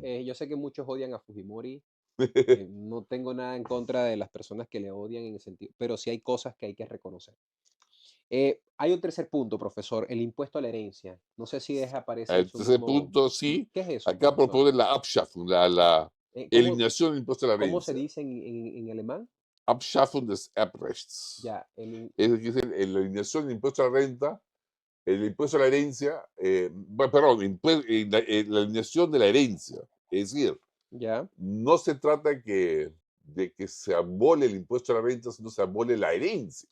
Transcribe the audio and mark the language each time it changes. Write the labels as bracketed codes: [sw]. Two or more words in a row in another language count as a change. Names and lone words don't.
[es] yo sé que muchos odian a Fujimori. No tengo nada en contra de las personas que le odian en el sentido, pero sí hay cosas que hay que reconocer. Hay un tercer punto, profesor, el impuesto a la herencia. No sé si aparece en El su tercer mismo. punto, sí, ¿Qué es eso, acá profesor? propone la Abschaffung, la ¿Cómo, eliminación del impuesto a la cómo se herencia. dice en alemán? [de] Abschaffung des Erbrechts. [es] Ya, Es decir, la eliminación del impuesto a la renta, el impuesto a la herencia, perdón, la eliminación de la herencia. Es decir, ya, no se trata que de que se abole el impuesto a la renta, sino se abole la herencia.